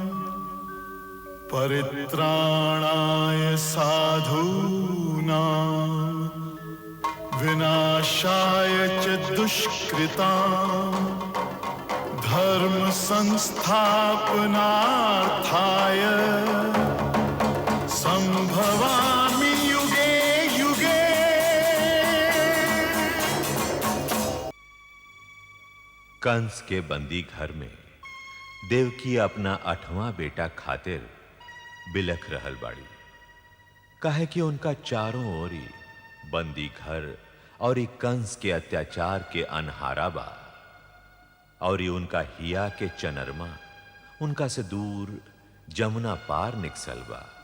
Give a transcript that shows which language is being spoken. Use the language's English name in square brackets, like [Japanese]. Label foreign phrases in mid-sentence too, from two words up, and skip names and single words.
[Sanskrit] परित्राणाय साधूनां विनाशाय च दुष्कृतां, धर्म संस्थापनार्थाय संभवामि युगे युगे। [Bhojpuri] कंस के बंदी घर में देवकी अपना 8वां बेटा खातिर बिलख रहल बाड़ी। काहे कि उनका चारों ओरी बंदी घर और कंस के अत्याचार के अनहारा बा, और उनका हिया के चनरमा उनका से दूर जमुना पार निकसल बा।